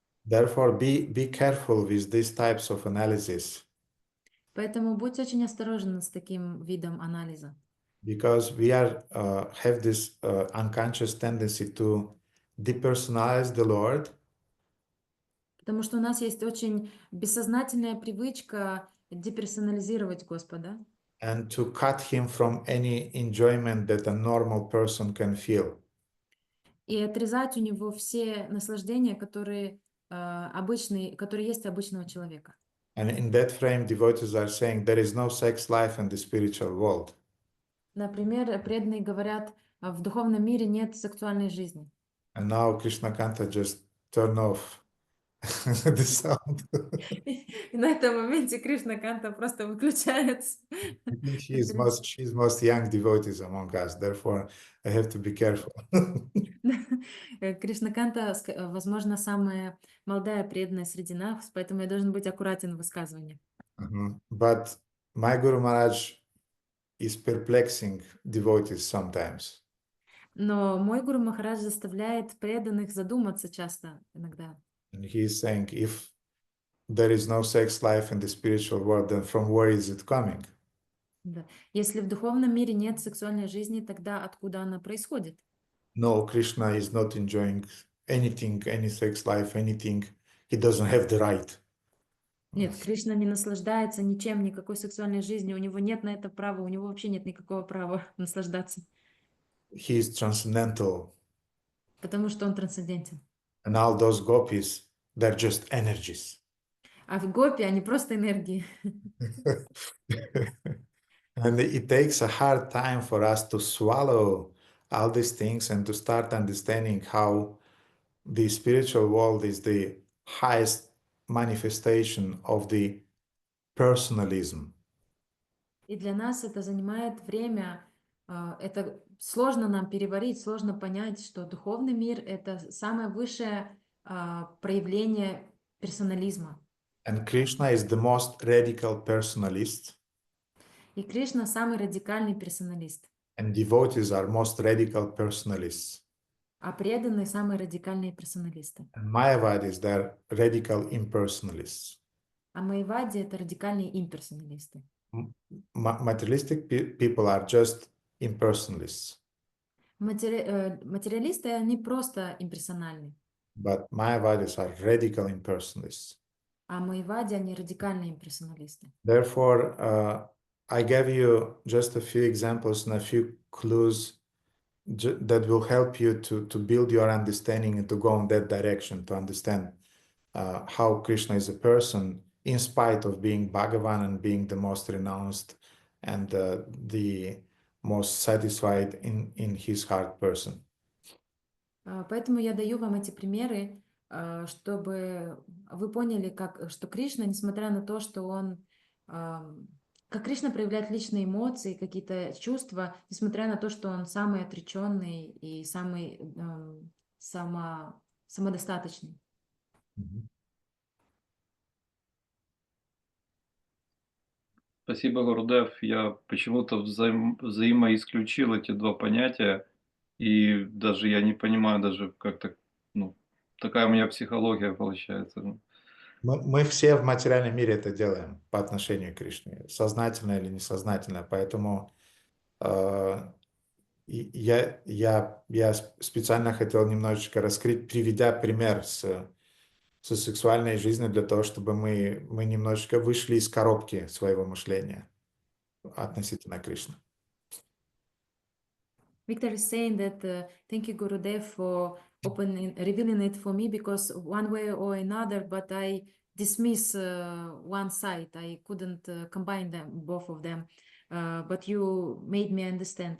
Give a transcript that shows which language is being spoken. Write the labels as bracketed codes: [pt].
[en] Therefore, be careful with these types of analysis. [ru] Поэтому будьте очень осторожны с таким видом анализа. [en] Because we are have this unconscious tendency to depersonalize the Lord. [ru] Потому что у нас есть очень бессознательная привычка деперсонализировать Господа. [en] And to cut him from any enjoyment that a normal person can feel. [ru] И отрезать у него все наслаждения, которые которые есть у обычного человека. [en] And in that frame, devotees are saying there is no sex life in the spiritual world. [ru] Например, преданные говорят, в духовном мире нет сексуальной жизни. [en] And now Krishna Kanta just turn off the sound. [ru] И на этом моменте Кришна Канта просто выключается. [en] I think she's most young devotees among us, therefore I have to be careful. [ru] Кришна Канта, возможно, самая молодая преданная среди нас, поэтому я должен быть аккуратен в высказывании. [en] But my Guru Maharaj is perplexing devotees sometimes. [ru] Но мой Гуру Махарадж заставляет преданных задуматься часто, иногда. [en] And he is saying, if there is no sex life in the spiritual world, then from where is it coming? [ru] Да. Если в духовном мире нет сексуальной жизни, тогда откуда она происходит? [en] No, Krishna is not enjoying anything, any sex life, anything. He doesn't have the right. [ru] Нет, Кришна не наслаждается ничем, никакой сексуальной жизнью, у него нет на это права, у него вообще нет никакого права наслаждаться. [en] He is transcendental. [ru] Потому что он трансцендентен. [en] And all those gopis, they're just energies. [ru] А в гопи они просто энергии. [en] And it takes a hard time for us to swallow all these things and to start understanding how the spiritual world is the highest manifestation of the personalism. [ru] И для нас это занимает время, это сложно нам переварить, сложно понять, что духовный мир — это самое высшее проявление персонализма. [en] And Krishna is the most radical personalist, [ru] И Кришна самый радикальный персоналист, [en] and devotees are most radical personalists. [ru] а преданные самые радикальные персоналисты. [en] And Mayavadis, they're radical impersonalists. [ru] А майявади — это радикальные имперсоналисты. [en] Materialistic people are just impersonalists, [ru] Материалисты, они просто имперсональны, [en] but Mayavadis are radical impersonalists. [ru] а майявади, они радикальные имперсоналисты. [en] Therefore, I gave you just a few examples and a few clues that will help you to build your understanding and to go in that direction, to understand how Krishna is a person, in spite of being Bhagavan and being the most renounced and the most satisfied in his heart person. [ru] Поэтому я даю вам эти примеры, чтобы вы поняли, что Кришна, несмотря на то, что он, как Кришна проявляет личные эмоции, какие-то чувства, несмотря на то, что он самый отреченный и самый самодостаточный. Спасибо, Гурудев. Я почему-то взаимоисключил эти два понятия, и даже я не понимаю, даже как-то, ну, такая у меня психология получается. Мы все в материальном мире это делаем по отношению к Кришне, сознательно или несознательно, поэтому я специально хотел немножечко раскрыть, приведя пример со сексуальной жизнью для того, чтобы мы немножечко вышли из коробки своего мышления относительно Кришны. [en] Victor is saying that thank you, Gurudev, for revealing it for me, because one way or another, but I dismiss one side. I couldn't combine them, both of them. But you made me understand.